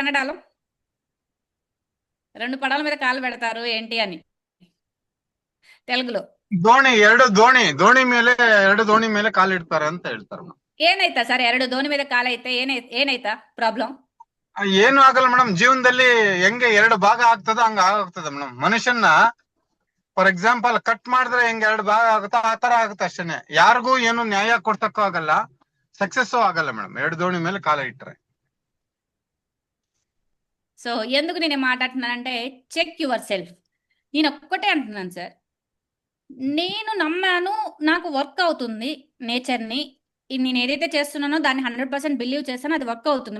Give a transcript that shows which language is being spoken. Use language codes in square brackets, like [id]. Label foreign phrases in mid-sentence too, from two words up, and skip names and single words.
[te] కన్నడలో 2 పడవల మీద కాలు పెడతారు ఏంటి అని తెలుగులో [kn] ದೋಣಿ ಮೇಲೆ 2 ದೋಣಿ ಮೇಲೆ ಕಾಲಿಡ್ತಾರೆ ಅಂತ ಹೇಳ್ತಾರೆ ಮೇಡಮ್. ಏನಾಯ್ತಾ ಸರ್ 2 ದೋಣಿ ಮೇಲೆ ಕಾಲೈತೆ ಏನಾಯ್ತಾ ಪ್ರಾಬ್ಲಮ್? ಏನು ಆಗಲ್ಲ ಮೇಡಮ್, ಜೀವನದಲ್ಲಿ ಹೆಂಗೆ 2 ಭಾಗ ಆಗ್ತದ ಹಂಗ ಆಗ್ತದೆ ಮೇಡಮ್. ಮನುಷ್ಯನ [en] for example [kn] ಕಟ್ ಮಾಡಿದ್ರೆ ಹೆಂಗೆ 2 ಭಾಗ ಆಗುತ್ತೋ ಆ ತರ ಆಗುತ್ತೆ ಅಷ್ಟೇನೆ. ಯಾರಿಗೂ ಏನು ನ್ಯಾಯ ಕೊಡ್ಸಕ್ಕೂ ಆಗಲ್ಲ, ಸಕ್ಸಸ್ಸು ಆಗಲ್ಲ ಮೇಡಮ್ 2 ದೋಣಿ ಮೇಲೆ ಕಾಲ ಇಟ್ರೆ. [te] సో ఎందుకు నేను మాట్లాడుతున్నానంటే [en] check yourself. [te] నేను ఒక్కటే అంటున్నాను సార్, నేను నమ్మాను, నాకు వర్క్ అవుతుంది నేచర్ని, నేను ఏదైతే చేస్తున్నానో దాన్ని 100% బిలీవ్ చేస్తానో అది వర్క్ అవుతుంది.